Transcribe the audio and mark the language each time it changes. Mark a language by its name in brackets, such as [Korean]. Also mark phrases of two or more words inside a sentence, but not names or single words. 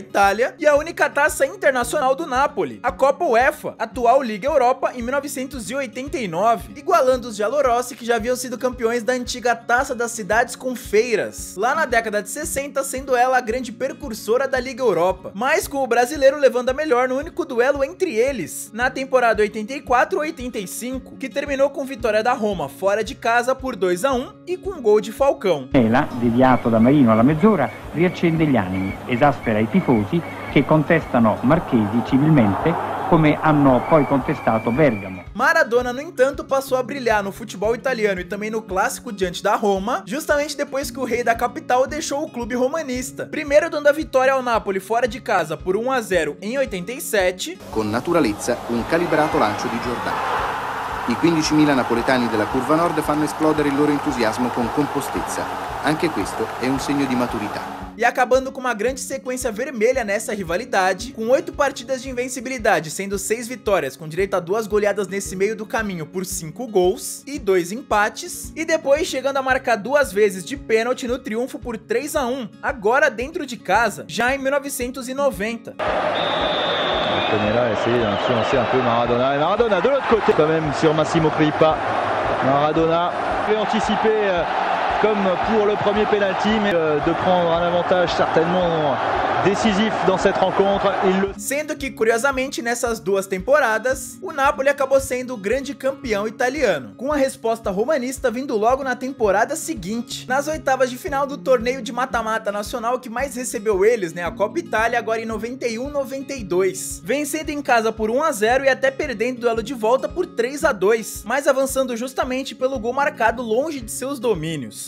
[Portuguese] Itália e a única taça internacional do Napoli, a Copa UEFA, atual Liga Europa, em 1989, igualando os giallorossi, que já haviam sido campeões da antiga Taça das Cidades com Feiras, lá na década de 60, sendo ela a grande precursora da Liga Europa, mas com o brasileiro levando a melhor no único duelo entre eles, na temporada 84-85, que terminou com vitória da Roma fora de casa por 2-1 e com gol de Falcão. Ela, [Italian] deviato da Marino alla mezz'ora, riaccende gli animi, esaspera i tifosi che contestano Marchesi civilmente, come hanno poi contestato Bergamo. Maradona, [Portuguese] no entanto, passou a brilhar no futebol italiano e também no clássico diante da Roma, justamente depois que o rei da capital deixou o clube romanista. Primeiro dando a vitória ao Napoli fora de casa por 1-0 em 87. [Italian] Con naturalezza un calibrato lancio di Giordano. I 15.000 napoletani della Curva Nord fanno esplodere il loro entusiasmo con compostezza. Anche questo è un segno di maturità. [Portuguese] E acabando com uma grande sequência vermelha nessa rivalidade, com 8 partidas de invencibilidade, sendo 6 vitórias, com direito a 2 goleadas nesse meio do caminho por 5 gols e 2 empates, e depois chegando a marcar 2 vezes de pênalti no triunfo por 3-1, agora dentro de casa, já em 1990. [French] Là, essayer d'influencer un peu Maradona. Et Maradona de l'autre côté, quand même, sur Massimo Crippa. Maradona peut anticiper comme pour le premier penalty, mais de prendre un avantage certainement décisif dans cette rencontre. [Portuguese] Sendo que, curiosamente, nessas 2 temporadas, o Napoli acabou sendo o grande campeão italiano, com a resposta romanista vindo logo na temporada seguinte, nas oitavas de final do torneio de mata-mata nacional que mais recebeu eles, né, a Copa Itália, agora em 91-92, vencendo em casa por 1-0 e até perdendo o duelo de volta por 3-2, mas avançando justamente pelo gol marcado longe de seus domínios.